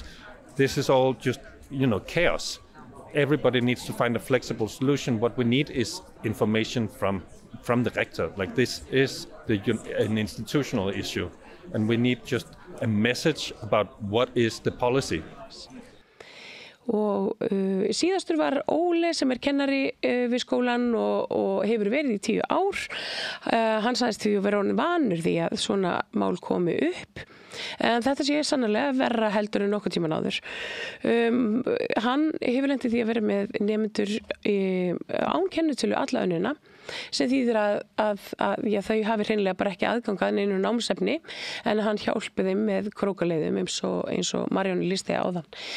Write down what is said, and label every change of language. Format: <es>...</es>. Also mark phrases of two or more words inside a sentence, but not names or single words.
<en>This is all just, chaos. Everybody needs to find a flexible solution. What we need is information from the rector. Like this is an institutional issue, and we need just a message about what is the policy.</en> <is>og síðastur var Óli sem kennari við skólan og hefur verið í 10 ár. Hann sagðist því að vera orðinn vanur því að svona mál komi upp. En þetta sé sannarlega verra heldur en nokkuð tíman áður. Hann hefur lent í því að vera með nemendur án kennitölu alla önnina, sem þýðir að þau hafi hreinlega bara ekki aðgang að neinu námsefni, en hann hjálpi þeim með krókaleiðum eins og Marjónu lýsti áðan.</is>